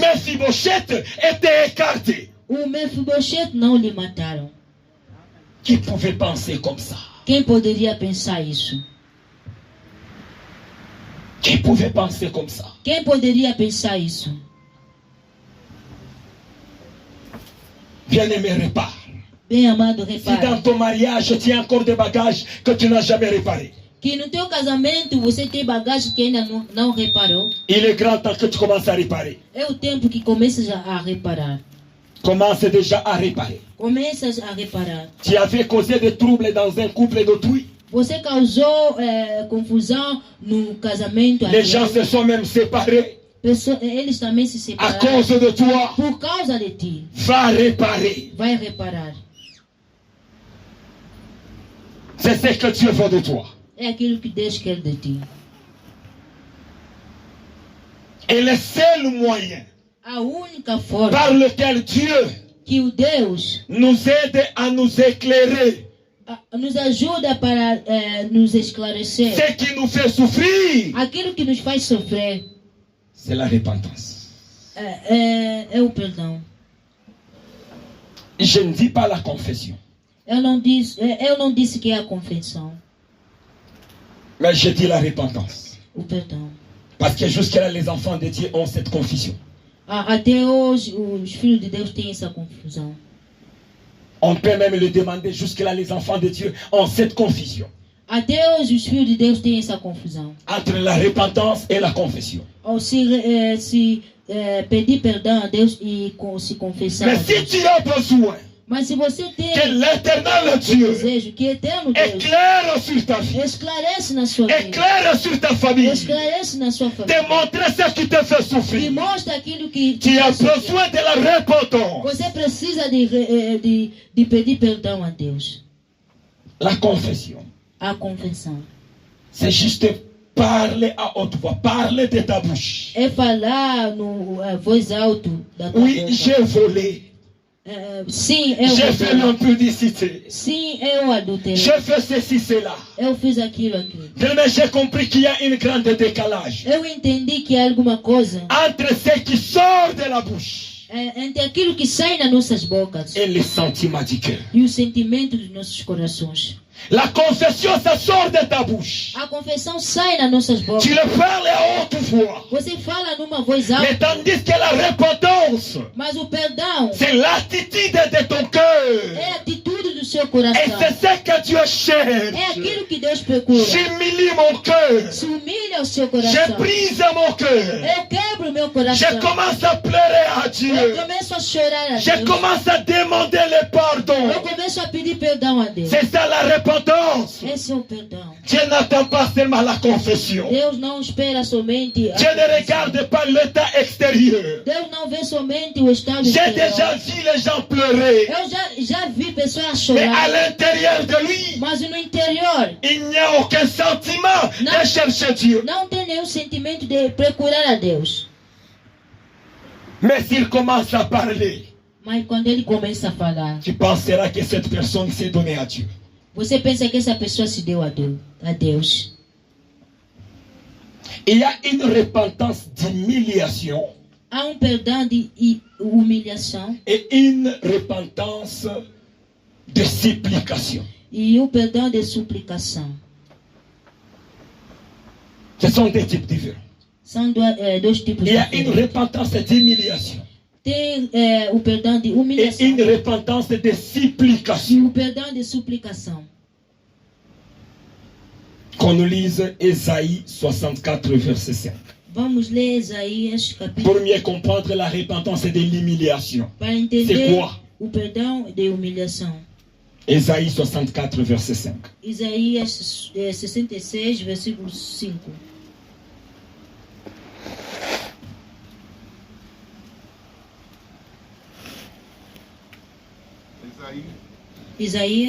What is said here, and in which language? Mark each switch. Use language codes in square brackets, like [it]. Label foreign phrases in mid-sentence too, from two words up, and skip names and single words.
[fr] Mephibosheth était écarté. [pt] o Mefibosheth não lhe mataram. [fr] Qui pouvait penser comme ça? [pt] Quem poderia pensar isso? [fr] Qui pouvait penser comme ça? [pt] Quem poderia pensar isso? [fr] Bien-aimé, répare. [pt] Bem amado, [fr] Si dans [pt] repara. [fr] ton mariage, tu as encore des bagages que tu n'as jamais réparés, [pt] Que no teu casamento você tem bagagem que ainda não reparou. [fr] il est grand temps que tu commences à réparer. [pt] É o tempo que começas a reparar. [fr] Commence déjà à réparer. [pt] Começas a reparar. [fr] Tu avais causé des troubles dans un couple d'autrui. [pt] Você causou confusão no casamento. [fr] Les gens se sont même séparés [pt] Eles também se [fr] à [pt] separaram. [fr] cause de toi. [pt] Por causa de ti. [fr] Va réparer. [pt] Vai reparar. [fr] C'est ce que Dieu veut de toi. [pt] É aquilo que Deus quer de ti. [fr] Et le seul moyen [pt] A única forma [fr] par lequel Dieu [pt] que o Deus [fr] nous aide à nous éclairer, [pt] nos ajuda para nos esclarecer. [fr] ce qui nous fait souffrir, [pt] Aquilo que nos faz sofrer [fr] c'est la repentance. [pt] é o perdão. [fr] Je ne dis pas la confession, [pt] Eu não disse que é a confissão, [fr] mais je dis la repentance. [pt] o perdão. [fr] Parce que jusque-là, les enfants de Dieu ont cette confusion. [pt] Até hoje, os filhos de Deus têm essa confusão. [fr] On peut même le demander, jusque-là, les enfants de Dieu ont cette confusion [pt] Até hoje, os filhos de Deus têm essa confusão. [fr] entre la repentance et la confession. [pt] Ou se pedir perdão a Deus e se confessar. [fr] Mais [pt] A [fr] si [pt] Deus. [fr] tu as besoin [pt] Mas se você tem [fr] que l'éternel [pt] o [fr] Dieu [pt] desejo que eterno Deus [fr] éclaire sur ta vie, [pt] esclarece na sua vida, [fr] éclaire sur ta famille, [pt] esclarece na sua família, [fr] démontrer ce qui te fait [pt] e [fr] souffrir, [pt] mostra aquilo que [fr] tu as besoin de la repentance. [pt] você precisa de pedir perdão a Deus. [fr] La confession, [pt] A confissão [fr] c'est juste parler à haute voix, parler de ta bouche. [pt] é falar no voz alta da tua [fr] Oui, [pt] boca. [fr] j'ai volé, [pt] Sim, [fr] j'ai fait [pt] eu [fr] l'impudicité, [pt] sim, eu adulterei. [fr] j'ai fait ceci, cela. [pt] Eu fiz aquilo. [fr] Mais j'ai compris qu'il y a une grande décalage [pt] Eu entendi que há alguma coisa [fr] entre ce qui sort de la bouche [pt] entre aquilo que sai nas nossas bocas [fr] et les sentiments du cœur. [pt] e o sentimento dos nossos corações. [fr] La confession, ça sort de ta bouche. [pt] A confissão sai nas nossas bocas. [fr] Tu le parles à haute voix. [pt] Você fala numa voz alta, [fr] Mais tandis que la repentance, [pt] mas o perdão [fr] c'est l'attitude de ton cœur. [pt] é a atitude do seu [fr] Et [pt] coração. [fr] c'est ce que Dieu [pt] É [fr] cherche. [pt] aquilo que Deus procura. [fr] J'humilie mon cœur. [pt] Se humilha o seu [fr] Je [pt] coração. [fr] brise mon cœur. [pt] Eu quebro o meu [fr] Je [pt] coração. [fr] commence à pleurer à [pt] Eu [fr] Dieu. [pt] começo a chorar a [fr] Je [pt] Deus. [fr] commence à demander le pardon. [pt] Eu começo a pedir perdão a Deus. [fr] C'est ça la repentance. [pt] Esse é o perdão. [fr] Dieu n'attend pas seulement la confession. [pt] Deus não espera somente a [fr] Dieu ne [pt] confissão. [fr] regarde pas l'état extérieur. [pt] Deus não vê somente o estado [fr] J'ai [pt] exterior. [fr] déjà vu les gens pleurer. [pt] Eu já vi pessoas [fr] Mais à [pt] chorar. [fr] l'intérieur de lui, [pt] Mas no interior [fr] il n'y a aucun sentiment Non. de chercher Dieu. [pt] não tem nenhum sentimento de procurar a Deus. [fr] Mais s'il commence à parler, [pt] Mas quando ele começa a falar, [fr] tu penseras que cette personne s'est donnée à Dieu. [pt] você pensa que essa pessoa se deu a Deus. [fr] Il y a une repentance d'humiliation [pt] Há perdão de humilhação [fr] et une repentance de supplication. [pt] e perdão de suplicação. [fr] Ce sont des types différents. [pt] São dois tipos [fr] Il y a une [pt] diferentes. [fr] repentance d'humiliation [pt] Tem o perdão de [fr] et [pt] humilhação [fr] une repentance de [pt] e [fr] supplication. [pt] o perdão de suplicação. [fr] Qu'on nous lise Ésaïe 64, verset 5. [pt] Vamos ler Isaías [fr] Pour [pt] capítulo [fr] mieux comprendre la repentance et de l'humiliation. [pt] para [fr] C'est [pt] entender [fr] quoi? [pt] o perdão de humilhação. [fr] Ésaïe 64, verset 5. [pt] Isaías 66, versículo 5. [fr] Isaïe,